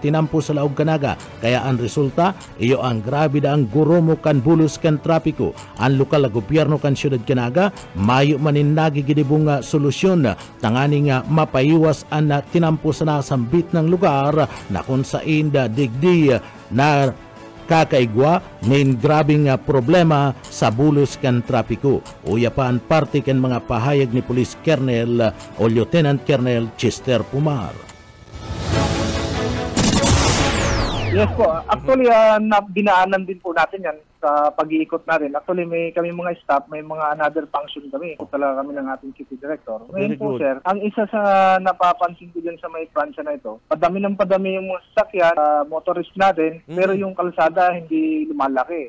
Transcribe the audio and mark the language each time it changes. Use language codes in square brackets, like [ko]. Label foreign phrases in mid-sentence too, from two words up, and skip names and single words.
[bik] tinampo sa laog kanaga kaya ang resulta iyo ang grabe da ang gurumo kan bulos kan trapiko ang lokal na gobyerno kan syudad kanaga mayo manin nagigidibong solusyon tangani nga mapaiwas ang tinampo sa nasambit ng lugar na kung sain digdi na kakaigwa nin grabing problema sa bulos kan trapiko. Uya pa ang parte kan mga pahayag ni Police Colonel o Lieutenant Colonel Chester Pumar. [tl] Yes po. Actually, dinaanan din po natin yan sa pag-iikot natin. Actually, kami mga staff, may mga [en] another function [tl] kami. Ikot talaga kami ng ating City Director. Ngayon po, sir, ang isa sa napapansin ko dyan sa may Francia na ito, padami yung mga sasakyan, motorist natin, pero yung kalsada hindi lumalaki.